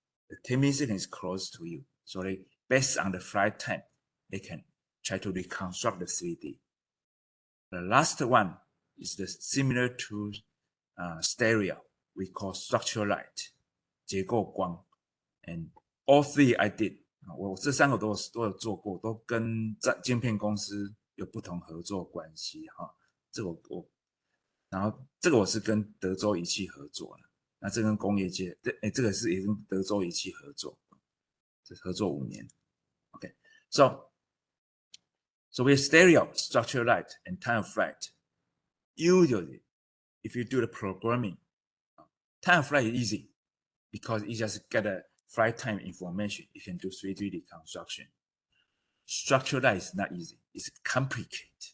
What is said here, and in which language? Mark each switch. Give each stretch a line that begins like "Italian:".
English: The 10 milliseconds is close to you. So they, based on the flight time, they can try to reconstruct the 3D. The last one is similar to stereo. We call structural light, 结构光. And all three I did.
Chinese: 我这三个都有做过，都跟晶片公司有不同合作关系哈。然后这个我是跟德州仪器合作了，那这跟工业界，这个是也跟德州仪器合作，这合作5年。
English: Okay, so we have stereo, structural light, and time of flight. Usually, if you do the programming, time of flight is easy because you just get a flight time information. You can do 3D reconstruction. Structural light is not easy. It's complicated.